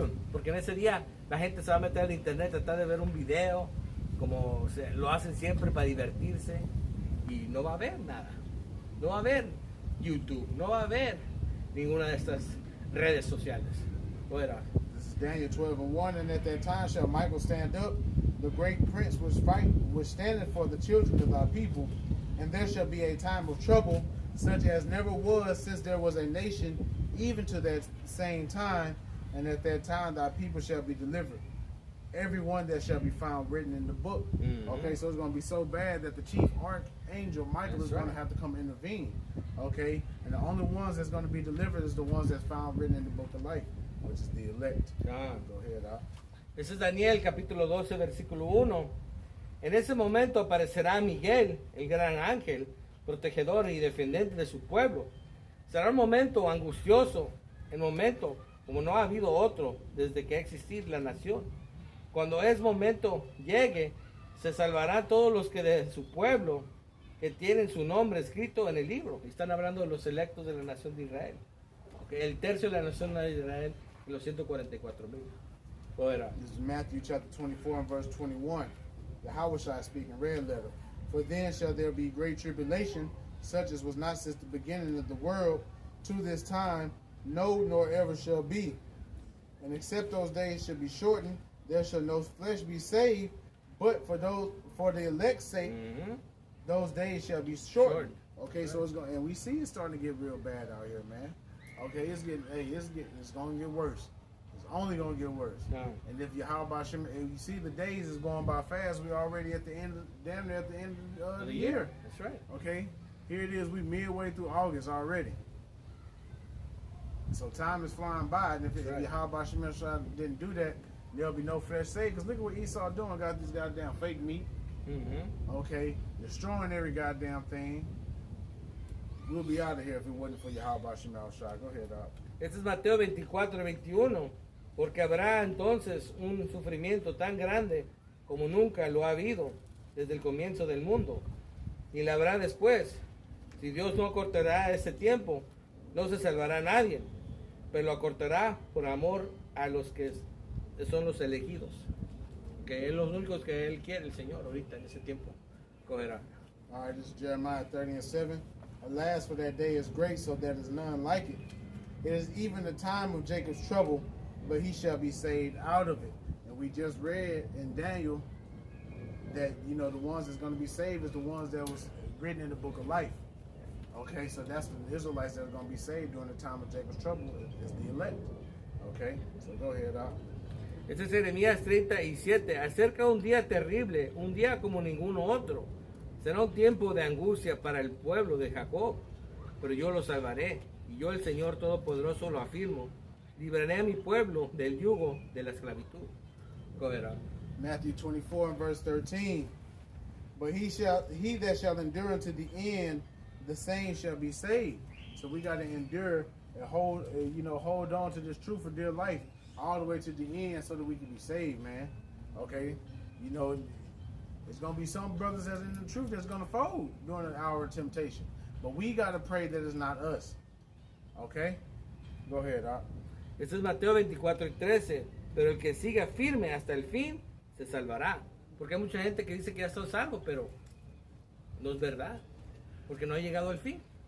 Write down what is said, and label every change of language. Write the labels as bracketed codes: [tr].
[es] Porque en ese día la gente se va a meter al internet, tratar de ver un video, como lo hacen siempre para divertirse, y no va a haber nada. No va a haber YouTube, no va a haber ninguna de estas redes sociales. Fuera. [en] This is Daniel 12:1, and at that time shall Michael stand up, the great prince which standeth for the children of thy people, and there shall be a time of trouble, such as never was since there was a nation, even to that same time, and at that time thy people shall be delivered. Everyone that shall be found written in the book. Mm-hmm. Okay, so it's going to be so bad that the chief archangel Michael That's is going right. to have to come intervene. Okay, and the only ones that's going to be delivered is the ones that's found written in the book of life, which is the elect. Ah. Go ahead, Al. [es] Ese es Daniel capítulo 12 versículo 1. En ese momento aparecerá Miguel, el gran ángel, protegedor y defendente de su pueblo. Será un momento angustioso, el momento como no ha habido otro desde que ha existido la nación. Cuando ese momento llegue, se salvarán todos los que de su pueblo que tienen su nombre escrito en el libro. Y están hablando de los electos de la nación de Israel. Okay, el tercio de la nación de Israel y los 144,000. [en] This is Matthew chapter 24 and verse 21. Yahushua speaking, red letter. For then shall there be great tribulation, such as was not since the beginning of the world to this time, no, nor ever shall be. And except those days shall be shortened, there shall no flesh be saved, but for the elect's sake, those days shall be shortened. Okay, so it's going, and we see it's starting to get real bad out here, man. Okay, it's going to get worse. It's only going to get worse. No. And if you see the days is going by fast, we're already at the end, damn near at the end of the year. That's right. Okay, here it is. We midway through August already. So time is flying by, and if Yahweh Shemeshah didn't do that, there'll be no flesh saved. Because look at what Esau doing. Got this goddamn fake meat. Okay, destroying every goddamn thing. We'll be out of here if it wasn't for Yahweh Shemeshah. Go ahead, Doc. [es] Este es Mateo 24:21. Porque habrá entonces un sufrimiento tan grande como nunca lo ha habido desde el comienzo del mundo. Y la habrá después. Si Dios no acortará ese tiempo, no se salvará nadie, pero lo acortará por amor a los que son los elegidos. Que es los únicos que Él quiere, el Señor, ahorita en ese tiempo. Cogerá. [en] All right, this is Jeremiah 30:7. Alas, for that day is great, so there is none like it. It is even the time of Jacob's trouble, but he shall be saved out of it. And we just read in Daniel that, you know, the ones that's going to be saved is the ones that was written in the book of life. Okay, so that's the Israelites that are going to be saved during the time of Jacob's trouble is the elect. Okay, so go ahead, Doc. [es] Este es Jeremías 37. Acerca un día terrible, un día como ninguno otro. Será un tiempo de angustia para el pueblo de Jacob, pero yo lo salvaré. Y yo, el Señor Todopoderoso, lo afirmo. Libraré a mi pueblo del yugo de la esclavitud. [en] Go ahead, Doc. Matthew 24 and verse 13. But he that shall endure to the end, the same shall be saved. So we got to endure and hold on to this truth for dear life all the way to the end so that we can be saved, man. Okay, you know, It's going to be some brothers that's in the truth that's going to fold during an hour of temptation. But we got to pray that it's not us. Okay? Go ahead, Doc. [es] Este es Mateo 24:13. Pero el que siga firme hasta el fin, se salvará. Porque hay mucha gente que dice que ya está salvo, pero no es verdad. Porque no ha llegado al fin.